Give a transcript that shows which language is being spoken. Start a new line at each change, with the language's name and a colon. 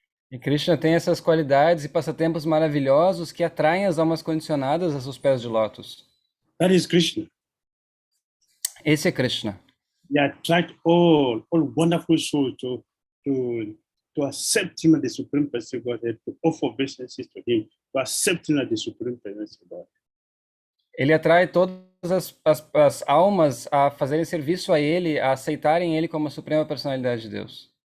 Portuguese: E Krishna tem essas qualidades e passatempos maravilhosos que atraem as almas condicionadas a seus pés de lótus.
English: That is Krishna.
Portuguese: Esse é Krishna.
English: He attracts all wonderful souls to accept him as the Supreme Person of Godhead, to offer obeisances to him, to accept him as the Supreme Person of God.
Portuguese: Ele atrai todas as almas a fazerem serviço a ele, a aceitarem ele como a suprema personalidade de Deus.